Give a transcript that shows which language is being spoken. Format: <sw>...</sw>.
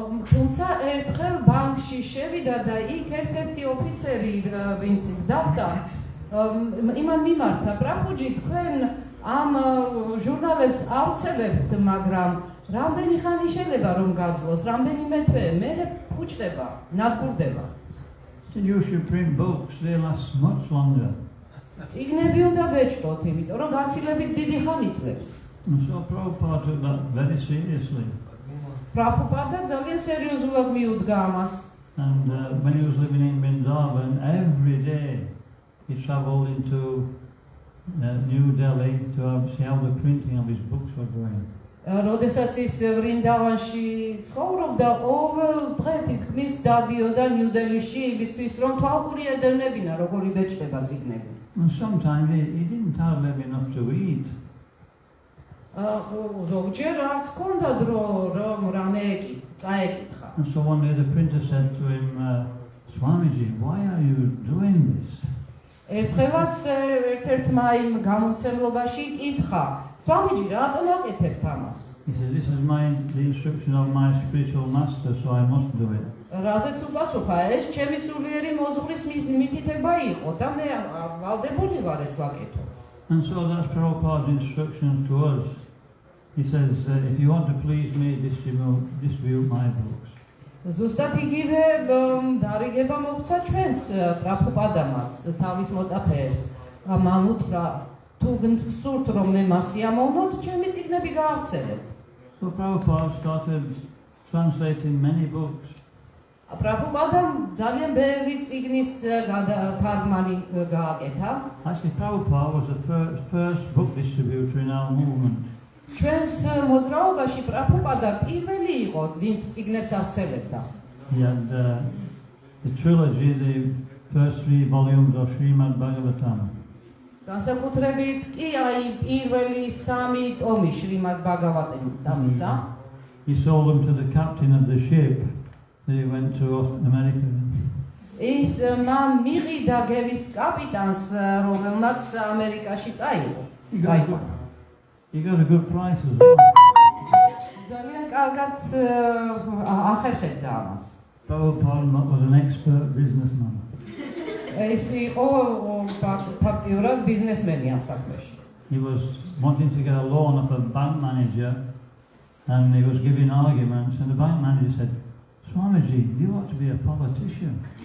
<ka>თუმცა ერთხელ ბანკში შევიდა და იქ ერთ-ერთი ოფიცერი, ვინც დავდა, იმან მიმართა, პრაბჰუჯი, თქვენ ამ ჟურნალებს ავრცელებთ, მაგრამ რამდენი ხანი შეიძლება რომ გაძლოს, რამდენიმე თვე, მერე ფუჭდება, ნადგურდება.</ka> <en>Said you should print books, they last much longer.</en> <ka>წიგნები უნდა ბეჭდოთ, იმიტომ რომ გაცილებით დიდი ხანი ძლებს.</ka> <en>And so Prabhupada took that very seriously.</en> <ka>პრაბჰუპადა ძალიან სერიოზულად მიუდგა ამას.</ka> <en>And when he was living in Vrindavan, every day he travelled into New Delhi to see how the printing of his books were going.</en> <ka>როდესაც ის ვრინდავანში ცხოვრობდა, ყოველ დღე თითქმის დადიოდა ნიუ-დელიში იმისთვის, რომ თვალყური ედერნებინა, როგორი ბეჭდება წიგნები.</ka> <en>And sometimes he didn't have enough to eat.</en> <ka>ზოგჯერ არც ჰქონდა დრო, რომ რამე წაეკითხა.</ka> <en>And so one day the printer said to him, Swamiji, why are you doing this?</en> <ka>ერთხელაც ერთ-ერთმა იმ გამომცემლობაში კითხა, Swamiji, რატომ აკეთებთ ამას?</ka> <en>He said, this is the instruction of my spiritual master, so I must do it.</en> <ka>რაზეც უპასუხა, ეს ჩემი სულიერი მოძღვრის მითითება იყო და მე ვალდებული ვარ ეს ვაკეთო.</ka> <en>And so that's Prabhupada's instructions to us. He says, if you want to please me, distribute my books.</en> <ka>ზუსტად იგივე დარიგება მოგცა ჩვენს პრაბჰუპადამაც თავის მოწაფეებს. მან უთხრა, თუ გსურთ რომ მე მას სიამოვნოთ, ჩემი წიგნები გაავრცელეთ.</ka> <en>So Prabhupada started translating many books.</en> <ka>პრაბჰუპადამ ძალიან ბევრი წიგნის თარგმანი გააკეთა.</ka> <en>Actually, Prabhupada was the first book distributor in our movement.</en> <ka>ჩვენს მოძრაობაში პრაბჰუპადა პირველი იყო, ვინც წიგნებს ავრცელებდა.</ka> <en>He had the trilogy, the first 3 volumes of Srimad Bhagavatam.</en> <ka>განსაკუთრებით კი აი პირველი 3 ტომი შრიმად ბაგავატამისა.</ka> <en>He sold them to the captain of the ship that he went to America.</en> <ka>ის მან მიყიდა გევის კაპიტანს, რომელმაც ამერიკაში წაიღო.</ka> <en>He got a good price as well.</en> <ka>ძალიან კარგად ახერხებდა ამას.</ka> <en>Prabhupada was an expert businessman.</en> <ka>ეს იყო ფაქტიურად ბიზნესმენი ამ საქმეში.</ka> <en>He was wanting to get a loan off a bank manager and he was giving arguments and the bank manager said, Swamiji, you ought to be a politician.</en>